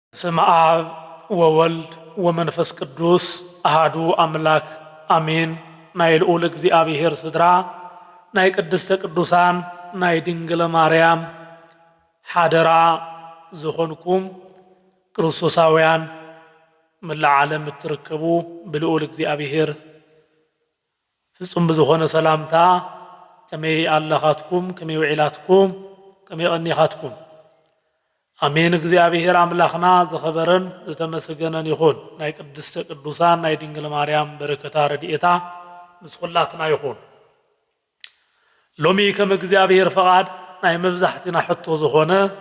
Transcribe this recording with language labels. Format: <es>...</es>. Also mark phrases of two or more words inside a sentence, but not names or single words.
<gez>በስመ አብ ወወልድ ወመንፈስ ቅዱስ አሃዱ አምላክ አሜን።</gez> <ti>ናይ ልዑል እግዚአብሔር ስድራ ናይ ቅድስተ ቅዱሳን ናይ ድንግል ማርያም ሓደራ ዝኾንኩም ክርስቶሳውያን መላእ ዓለም እትርከቡ ብልዑል እግዚአብሔር ፍጹም ብዝኾነ ሰላምታ ከመይ ኣለኻትኩም ከመይ ውዒላትኩም ከመይ ቀኒኻትኩም አሜን። እግዚአብሔር አምላኽና ዝኸበረን ዝተመሰገነን ይኹን። ናይ ቅድስተ ቅዱሳን ናይ ድንግል ማርያም በረከታ ረድኤታ ምስ ኩላትና ይኹን። ሎሚ ከም እግዚአብሔር ፈቃድ ናይ መብዛሕትና ሕቶ ዝኾነ</ti>